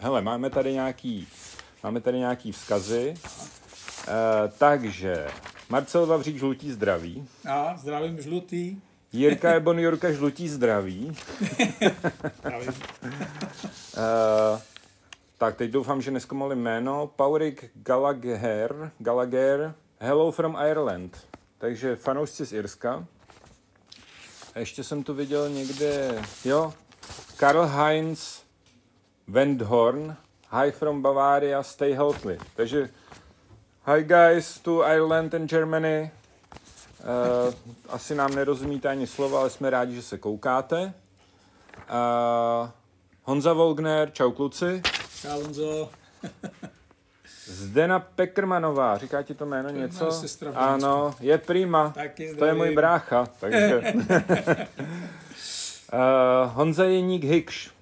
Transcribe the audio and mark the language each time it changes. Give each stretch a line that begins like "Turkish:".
Czech: Hele, máme tady nějaký vzkazy, takže Marcel Vavřík žlutí zdraví. A zdravím žlutý. Jirka Ebon Jurka žlutí zdraví. Tak, teď doufám, že neskomali jméno.
English: Paurik Gallagher, hello from Ireland.
Czech: Takže fanoušci z Irska. A ještě jsem tu viděl někde, Karl-Heinz Wendhorn,
English: hi from Bavaria, stay healthy. Takže hi guys to Ireland and Germany.
Czech: Asi nám nerozumíte ani slova, ale jsme rádi, že se koukáte. Honza Volgner, čau kluci. Čau Honzo. Zdena Peckermanová, říká ti to jméno něco? Sestra, ano, je prima, to je můj brácha. Takže. Honza Jeník Hikš,